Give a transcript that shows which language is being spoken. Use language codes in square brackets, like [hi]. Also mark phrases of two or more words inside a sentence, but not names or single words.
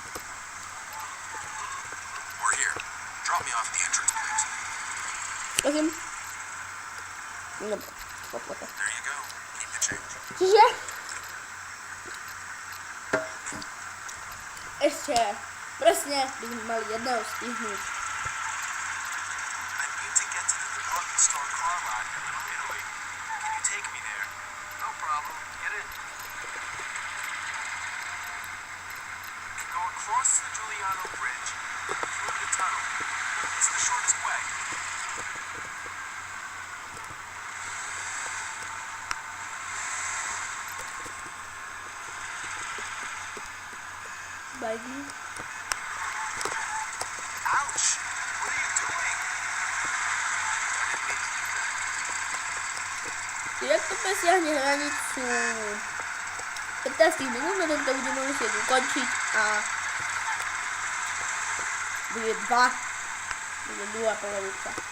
[sk] Prosím. Dobre, poďme. Čiže? Ešte presne by sme mali jedného stihnúť. [en] Cross the Giuliano Bridge through the tunnel. It's the shortest way. Bajdi. Ouch! What are you doing? [sk] Jak to presiahne hranicu 15 minút, no tak to budeme musieť ukončiť a bude druhá polovica.